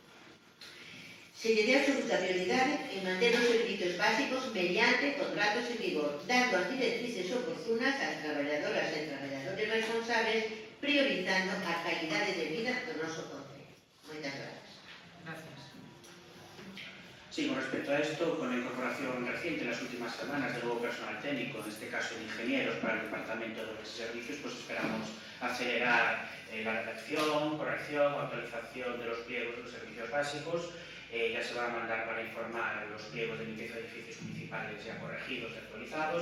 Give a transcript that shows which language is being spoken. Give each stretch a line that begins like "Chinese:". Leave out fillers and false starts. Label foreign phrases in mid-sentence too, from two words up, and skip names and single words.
Galician: Se lle dé absoluta prioridade en manter os servicios básicos mediante contratos en vigor, dando as directrices oportunas ás traballadoras e traballadores responsables, priorizando a calidade de vida do noso concello. Moitas gracias.
Spanish: Gracias. Sí, con respecto a esto, con la incorporación reciente en las últimas semanas de nuevo personal técnico, en este caso de ingenieros para el Departamento de Obras y Servicios, pues esperamos acelerar la redacción, corrección, actualización de los pliegos de los servicios básicos. Ya se va a mandar para informar los pliegos de limpieza de edificios municipales ya corregidos y actualizados.